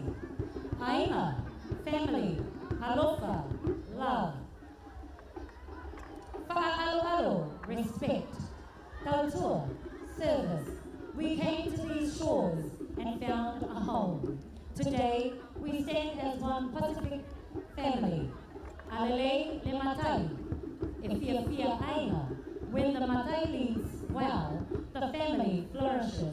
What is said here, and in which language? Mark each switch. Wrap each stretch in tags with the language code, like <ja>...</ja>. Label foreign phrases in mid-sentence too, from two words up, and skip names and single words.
<en>Aina, family, alofa, love. Fa'aloalo, respect. Tautua, service. We came to these shores and found a home. Today, we stand as one Pacific family.</en> <sm>Alele le matai, e fia fia aina.</sm> <en>When the matai leads well, the family flourishes.</en>